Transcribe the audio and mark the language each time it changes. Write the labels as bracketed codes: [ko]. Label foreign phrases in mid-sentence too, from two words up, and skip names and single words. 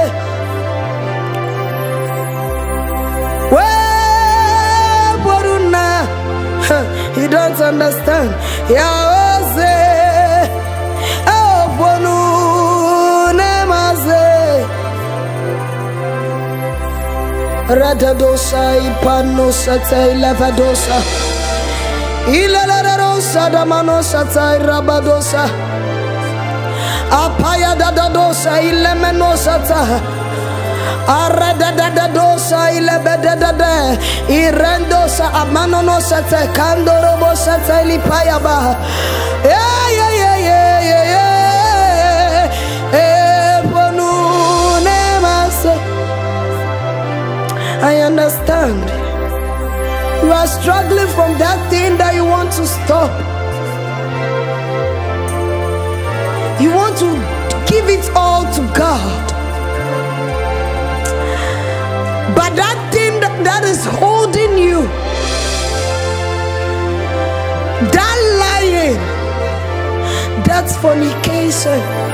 [en] We ponu na. You don't understand. Ya wose. Oh ponu nemase. Radadosa ipanosa tailavadosa. Ilalarosa damanosa tairabadosa. Apaya dadadosa ilemenosa ta. Aradadadosa ilebedadada. Irendosa amanonosa ta kandorobosa ta ilipaya ba. Ponu nemase. I understand. You are struggling from that thing that you want to stop. You want to give it all to God. But that thing that is holding you, that lying, that's fornication.